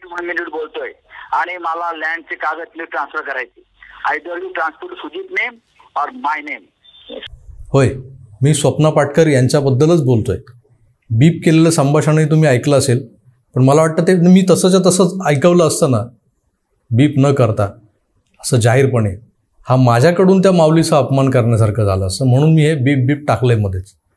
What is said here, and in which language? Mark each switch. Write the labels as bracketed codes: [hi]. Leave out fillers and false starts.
[mr] 1 minute बोलतोय आणि मला लँडचे कागद ट्रान्सफर करायचे. [en] Either you transfer Sujit name or my name. [mr] होय, मी स्वप्ना पाटकर यांच्याबद्दलच बोलतोय. बीप केलेलं संभाषणही तुम्ही ऐकलं असेल, पण मला वाटतं ते मी तसंच्या तसंच ऐकवलं असतं ना, बीप न करता असं जाहीरपणे. हा माझ्याकडून त्या माऊलीचा अपमान करण्यासारखं झालं असं, म्हणून मी हे बीप बीप टाकले मध्येच.